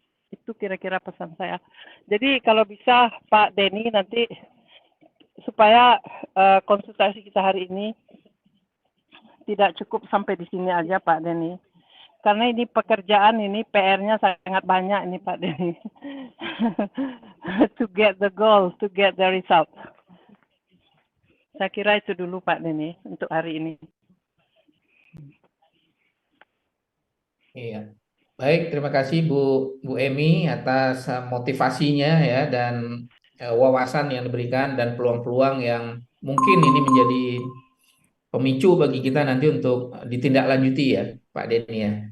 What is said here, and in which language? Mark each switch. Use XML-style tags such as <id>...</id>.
<id>Itu kira-kira pesan saya. Jadi kalau bisa Pak Denny nanti supaya konsultasi kita hari ini tidak cukup sampai di sini aja Pak Denny. Karena ini pekerjaan ini PR-nya sangat banyak ini Pak Denny.</id> <en>To get the goal, to get the result.</en> <id>Saya kira itu dulu Pak Denny untuk hari ini. Iya. Baik, terima kasih Bu Emi atas motivasinya ya dan wawasan yang diberikan dan peluang-peluang yang mungkin ini menjadi pemicu bagi kita nanti untuk ditindaklanjuti ya Pak Denny ya.</id>